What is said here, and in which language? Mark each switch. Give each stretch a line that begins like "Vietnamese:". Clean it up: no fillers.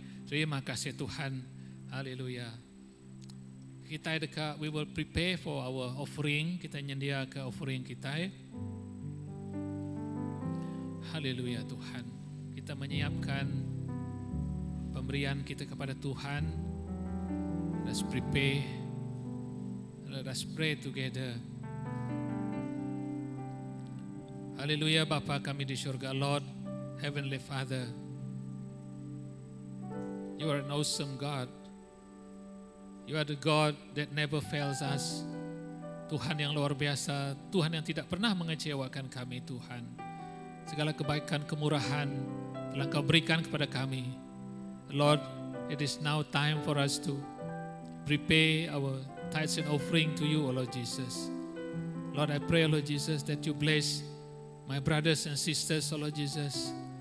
Malay: Terima kasih Tuhan, haleluya. Kita dekat,
English: we will prepare for our offering.
Iban: Kita nyendia ke offering kita.
Malay: Haleluya Tuhan. Kita menyiapkan pemberian kita kepada Tuhan.
English: Let's prepare. Let us pray together.
Malay: Haleluya Bapa kami di surga,
English: Lord, Heavenly Father. You are an awesome God. You are the God that never fails us.
Malay: Tuhan yang luar biasa, Tuhan yang tidak pernah mengecewakan kami, Tuhan. Segala kebaikan, kemurahan telah Kau berikan kepada kami.
English: Lord, it is now time for us to prepare our tithes and offering to you, O Lord Jesus. Lord, I pray, Lord Jesus, that you bless my brothers and sisters, O Lord Jesus.